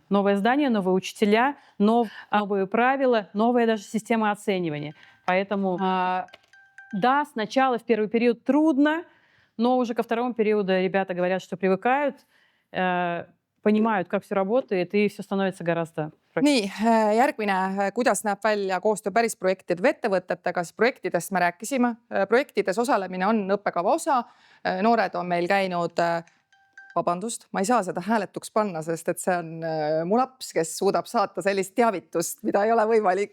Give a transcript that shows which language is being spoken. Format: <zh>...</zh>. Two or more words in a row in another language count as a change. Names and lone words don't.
<ru>Новое здание, новые учителя, новые правила, новая даже система оценивания. Поэтому, да, сначала в первый период трудно, но уже ко второму периоду ребята говорят, что привыкают, понимают, как все работает, и все становится гораздо проще.</ru> <et>Nii, järgmine, kuidas näeb välja koostöö päris projektide või ettevõtetega, siis projektidest me rääkisime. Projektides osalemine on õppekava osa. Noored on meil käinud, vabandust, ma ei saa seda hääletuks panna, sest et see on mu laps, kes suudab saata sellist teavitust, mida ei ole võimalik.</et>